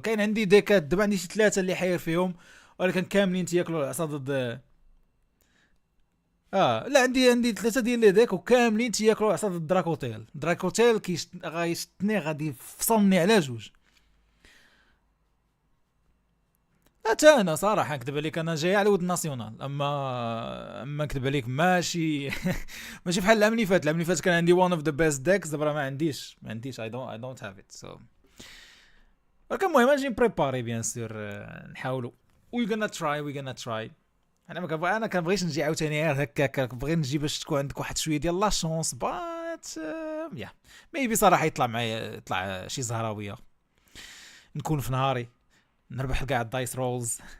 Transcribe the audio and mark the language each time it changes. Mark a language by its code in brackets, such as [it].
[ar] كاين عندي ديكات دابا، عندي شي 3 اللي حاير فيهم، ولكن كاملين تياكلوا العصا ضد لا عندي 3 ديال لي ديك وكاملين تياكلوا عصا ضد دراكوتيل غيشتني، غادي يفصلني على جوج. حتى انا صراحه نكذب عليك، انا جاي على ود ناسيونال، اما نكذب عليك ماشي ماشي بحال العام اللي فات. العام اللي فات كان عندي [en] one of the best decks، [ar] دابا ما عنديش [en] I don't have it. [ar] so ولكن المهم نجي بريباري بيان سور، نحاولوا [en] we gonna try. [ar] انا كنبغيش نجي عاوتاني غير هكاك، كنبغي نجي باش تكون عندك واحد شويه ديال لا شونس، بات يا ميبي صراحه يطلع شي زهراويه، نكون في نهاري نربح كاع الدايس رولز.